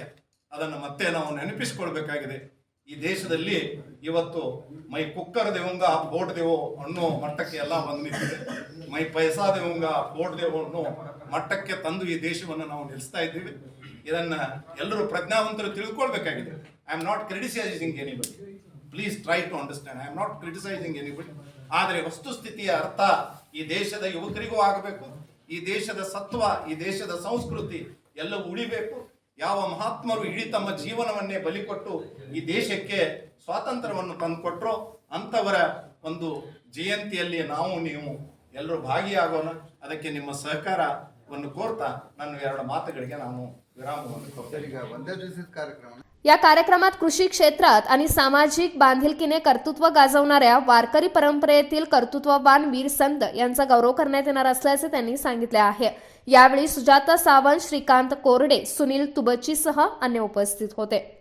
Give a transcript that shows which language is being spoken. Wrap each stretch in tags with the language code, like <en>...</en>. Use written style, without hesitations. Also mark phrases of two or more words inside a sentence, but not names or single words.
<kn>ಅದನ್ನು ಮತ್ತೆ ನಾವು ನೆನಪಿಸಿಕೊಳ್ಬೇಕಾಗಿದೆ. ಈ ದೇಶದಲ್ಲಿ ಇವತ್ತು</kn> <hi>मैं कुकर देवांगा वोट देवो</hi> <kn>ಅನ್ನೋ ಮಟ್ಟಕ್ಕೆ ಎಲ್ಲ ಬಂದಿದೆ.</kn> <hi>मैं पैसा देवांगा वोट देवो</hi> <kn>ಅನ್ನೋ ಮಟ್ಟಕ್ಕೆ ತಂದು ಈ ದೇಶವನ್ನು ನಾವು ನಿಲ್ಲಿಸ್ತಾ ಇದ್ದೀವಿ. ಇದನ್ನ ಎಲ್ಲರೂ ಪ್ರಜ್ಞಾವಂತರು ತಿಳ್ಕೊಳ್ಬೇಕಾಗಿದೆ.</kn> <en>I am not criticising anybody, please try to understand. I am not criticising anybody.</en> <kn>ಆದರೆ ವಸ್ತುಸ್ಥಿತಿಯ ಅರ್ಥ ಈ ದೇಶದ ಯುವಕರಿಗೂ ಆಗಬೇಕು. ಈ ದೇಶದ ಸತ್ವ, ಈ ದೇಶದ ಸಂಸ್ಕೃತಿ ಎಲ್ಲವೂ ಉಳಿಬೇಕು. ಯಾವ ಮಹಾತ್ಮರು ಇಡೀ ತಮ್ಮ ಜೀವನವನ್ನೇ ಬಲಿಕೊಟ್ಟು ಈ ದೇಶಕ್ಕೆ ಸ್ವಾತಂತ್ರ್ಯವನ್ನು ತಂದುಕೊಟ್ರೋ ಅಂಥವರ ಒಂದು ಜಯಂತಿಯಲ್ಲಿ ನಾವು ನೀವು ಎಲ್ಲರೂ ಭಾಗಿಯಾಗೋಣ. ಅದಕ್ಕೆ ನಿಮ್ಮ ಸಹಕಾರವನ್ನು ಕೋರ್ತಾ ನನ್ನ 2 ಮಾತುಗಳಿಗೆ ನಾನು विराम</kn> <mr>या कार्यक्रमात कृषी क्षेत्रात आणि सामाजिक बांधिलकीने कर्तृत्व गाजवणाऱ्या वारकरी परंपरेतील कर्तृत्ववान वीर संत यांचा गौरव करण्यात येणार असल्याचे त्यांनी सांगितले आहे. यावेळी सुजाता सावंत, श्रीकांत कोरडे, सुनील तुबचीसह अन्य उपस्थित होते.</mr>